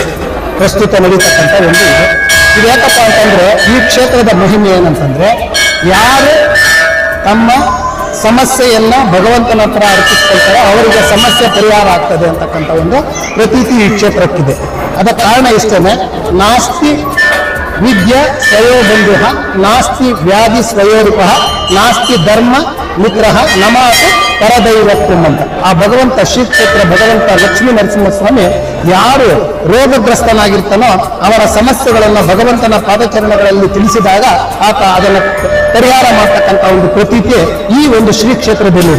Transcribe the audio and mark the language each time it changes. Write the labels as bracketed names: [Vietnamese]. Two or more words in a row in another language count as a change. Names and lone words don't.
[Kannada] ಪ್ರಸ್ತುತ ನಡೀತಕ್ಕಂಥ ಒಂದು ಇದೆ. ಇದು ಯಾಕಪ್ಪ ಅಂತಂದ್ರೆ ಈ ಕ್ಷೇತ್ರದ ಮಹಿಮೆ ಏನಂತಂದ್ರೆ ಯಾರು ತಮ್ಮ ಸಮಸ್ಯೆಯನ್ನ ಭಗವಂತನ ಹತ್ರ ಅರ್ಪಿಸ್ಕೊಳ್ತಾರೆ ಅವರಿಗೆ ಸಮಸ್ಯೆ ಪರಿಹಾರ ಆಗ್ತದೆ ಅಂತಕ್ಕಂಥ ಒಂದು ಪ್ರತೀತಿ ಈ ಕ್ಷೇತ್ರಕ್ಕಿದೆ. ಅದಕ್ಕೆ ಕಾರಣ ಇಷ್ಟೇನೆ, [Sanskrit] ನಾಸ್ತಿ ವಿದ್ಯಾ ಸ್ವಯೋಬಂಧು ನಾಸ್ತಿ ವ್ಯಾಧಿ ಸ್ವಯೋರೂಪ ನಾಸ್ತಿ ಧರ್ಮ ಮಿತ್ರ ನಮಾತು ಪರದೈವತ್ವಂ [Kannada] ಅಂತ ಆ ಭಗವಂತ ಶ್ರೀ ಕ್ಷೇತ್ರ ಭಗವಂತ ಲಕ್ಷ್ಮೀ ನರಸಿಂಹಸ್ವಾಮಿ ಯಾರು ರೋಗಗ್ರಸ್ತನಾಗಿರ್ತಾನೋ ಅವರ ಸಮಸ್ಯೆಗಳನ್ನು ಭಗವಂತನ ಪಾದಚರಣಗಳಲ್ಲಿ ತಿಳಿಸಿದಾಗ ಆತ ಅದನ್ನು ಪರಿಹಾರ ಮಾಡ್ತಕ್ಕಂಥ ಒಂದು ಪ್ರತೀತಿ ಈ ಒಂದು ಶ್ರೀ ಕ್ಷೇತ್ರದಲ್ಲಿದೆ.